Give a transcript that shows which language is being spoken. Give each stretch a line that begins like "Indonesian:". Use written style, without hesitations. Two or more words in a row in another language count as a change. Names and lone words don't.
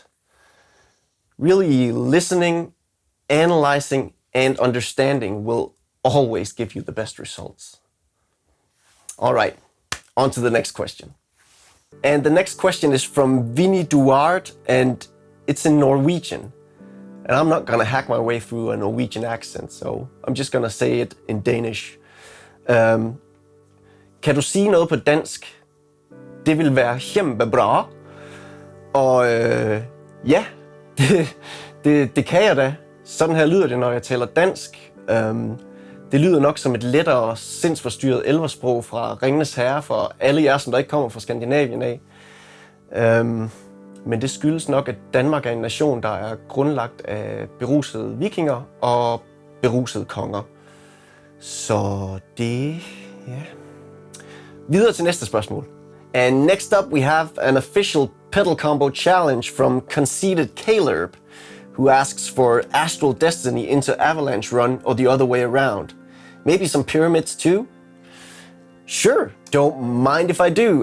English: Really listening, analyzing, and understanding will always give you the best results. All right, on to the next question. And the next question is from Vinnie Duarte, and it's in Norwegian. And I'm not gonna hack my way through a Norwegian accent, so I'm just gonna say it in Danish.
Danish: Kan du sige noget på dansk?
Norwegian: Det vil være kjempebra.
Danish: Og ja, det kan jeg da. Sådan her lyder det, når jeg taler dansk. Det lyder nok som et lettere sindsforstyrret elversprog fra Ringenes Herre for alle jer, som der ikke kommer fra Skandinavien af. Men det skyldes nok, at Danmark er en nation, der er grundlagt af berusede vikinger og berusede konger. Så det, ja. Videre til næste spørgsmål.
English: And next up we have an official pedal combo challenge from Conceited Caleb, who asks for Astral Destiny into Avalanche Run or the other way around. Maybe some pyramids too? Sure, don't mind if I do.